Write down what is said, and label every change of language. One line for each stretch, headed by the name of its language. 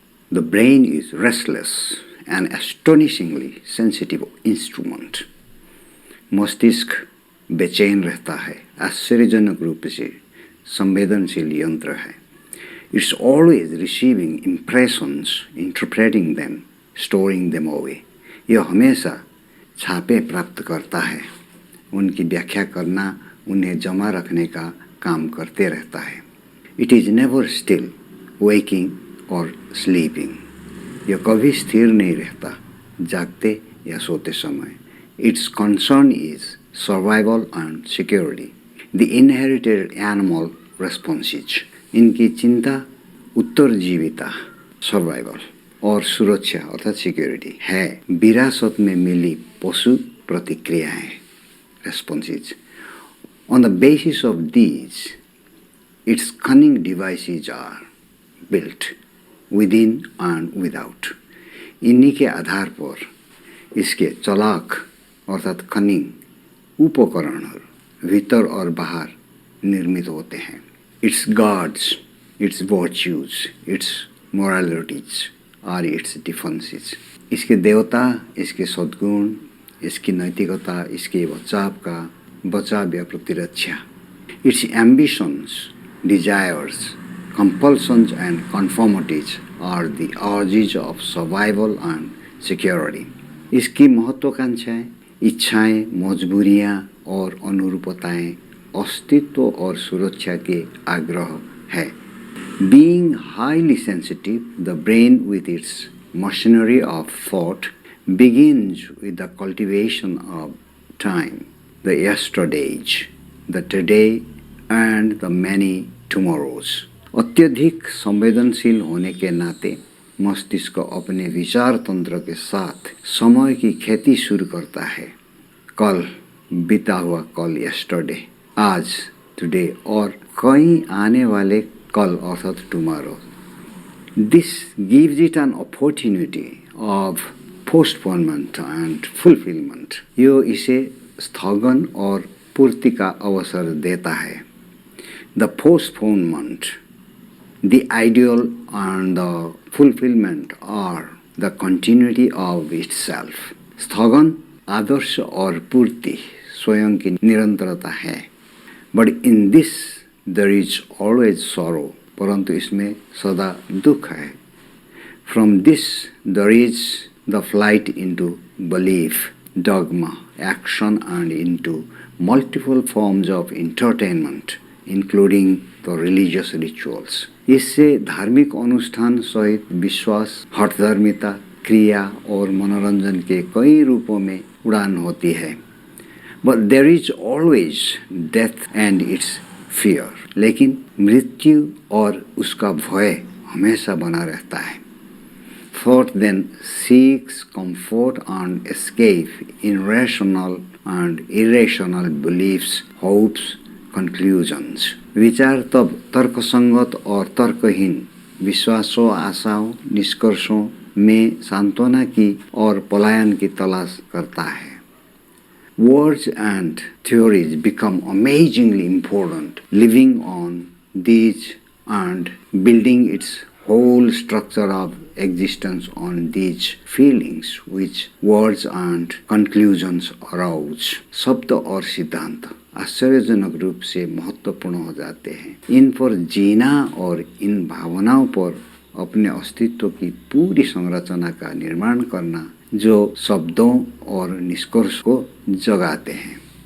English: The brain is restless and astonishingly sensitive instrument.
Hindi: मस्तिष्क बेचैन रहता है, आश्चर्यजनक रूप से संवेदनशील यंत्र है.
English: It's always receiving impressions, interpreting them, storing them away.
Hindi: यह हमेशा छापे प्राप्त करता है, उनकी व्याख्या करना, उन्हें जमा रखने का काम करते रहता है.
English: It is never still, waking or sleeping.
Hindi: यह कभी स्थिर नहीं रहता, जागते या सोते समय.
English: Its concern is survival and security. The inherited animal responses.
Hindi: इनकी चिंता उत्तरजीविता, सर्वाइवल और सुरक्षा अर्थात सिक्योरिटी है. विरासत में मिली पशु प्रतिक्रियाएं, responses.
English: On the basis of these it's cunning devices are built with in and without.
Hindi: इन्हीं के आधार पर इसके चलाक अर्थात कनिंग उपकरण भीतर और बाहर निर्मित होते हैं.
English: Its gods, its virtues, its moralities are its defenses.
Hindi: इसके देवता, इसके सद्गुण, इसकी नैतिकता, इसके बचाव या प्रतिरक्षा.
English: Its ambitions, desires, compulsions and conformities are the urges of survival and security.
Hindi: इसकी महत्वाकांक्षाएं, इच्छाएं, मजबूरियां और अनुरूपताएं अस्तित्व और सुरक्षा के आग्रह है.
English: Being highly sensitive, the brain with its machinery of thought begins with the cultivation of time, the yesterdays, the today and the many tomorrows.
Hindi: अत्यधिक संवेदनशील होने के नाते मस्तिष्क अपने विचार तंत्र के साथ समय की खेती शुरू करता है. कल, बीता हुआ कल, yesterday, आज, टुडे और कई आने वाले कल अर्थात tomorrow.
English: This gives it an opportunity of postponement and fulfilment.
Hindi: यो इसे स्थगन और पूर्ति का अवसर देता है.
English: The postponement, the ideal and the fulfilment are the continuity of itself.
Hindi: स्थगन, आदर्श और पूर्ति स्वयं की निरंतरता है.
English: But in this there is always sorrow.
Hindi: परंतु इसमें सदा दुख है.
English: From this there is the flight into belief, dogma, action and into multiple forms of entertainment, including the religious rituals.
Hindi: इससे धार्मिक अनुष्ठान सहित विश्वास, हठधर्मिता, क्रिया और मनोरंजन के कई रूपों में उड़ान होती है.
English: But there is always death and its fear.
Hindi: लेकिन मृत्यु और उसका भय हमेशा बना रहता है.
English: Thought then seeks comfort and escape in rational and irrational beliefs, hopes, conclusions.
Hindi: विचार तब तर्कसंगत और तर्कहीन विश्वासों, आशाओं, निष्कर्षों में सांत्वना की और पलायन की तलाश करता है.
English: Words and theories become amazingly important, living on these and building its whole structure of existence on these feelings which words and conclusions arouse.
Hindi: शब्द और सिद्धांत आश्चर्यजनक रूप से महत्वपूर्ण हो जाते हैं. इन पर जीना और इन भावनाओं पर अपने अस्तित्व की पूरी संरचना का निर्माण करना जो शब्दों और निष्कर्ष को जगाते हैं.